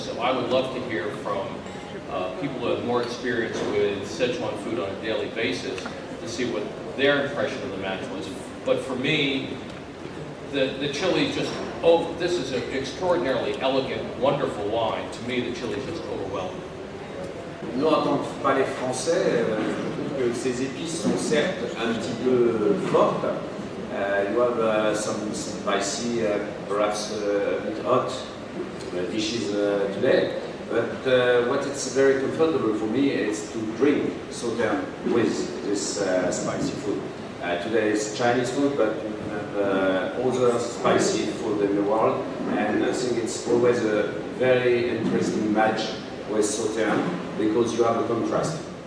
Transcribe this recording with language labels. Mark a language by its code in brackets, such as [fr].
[en] So I would love to hear from people who have more experience with Sichuan food on a daily basis to see what their impression of the match was. But for me, the chili just, oh, this is an extraordinarily elegant, wonderful wine. To me, the chili is just overwhelming. [fr] Nous, en tant que palais français, je trouve que ces épices sont certes un petit peu fortes. [en] You have some spicy, perhaps a bit hot dishes today. But what is very comfortable for me is to drink Sauternes with this spicy food. Today is Chinese food, but you have other spicy food in the world, and I think it's always a very interesting match with Sauternes because you have a contrast.